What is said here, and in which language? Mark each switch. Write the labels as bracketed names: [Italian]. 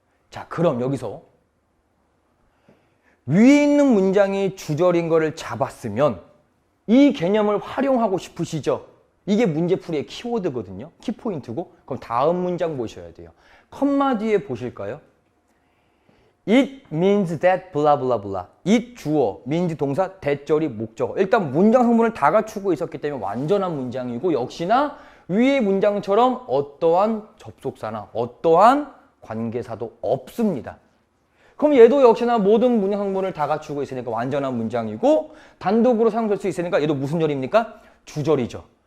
[Korean] 자, 그럼 여기서 위에 있는 문장이 주절인 거를 잡았으면 이 개념을 활용하고 싶으시죠? 이게 문제풀이의 키워드거든요. 키포인트고. 그럼 다음 문장 보셔야 돼요. 컴마 뒤에 보실까요? [English] It means that blah blah blah. [Korean] it 주어, means 동사, that절이 목적어. 일단 문장 성분을 다 갖추고 있었기 때문에 완전한 문장이고 역시나 위의 문장처럼 어떠한 접속사나 어떠한 관계사도 없습니다. 그럼 얘도 역시나 모든 문장 성분을 다 갖추고 있으니까 완전한 문장이고 단독으로 사용될 수 있으니까 얘도 무슨 절입니까? 주절이죠.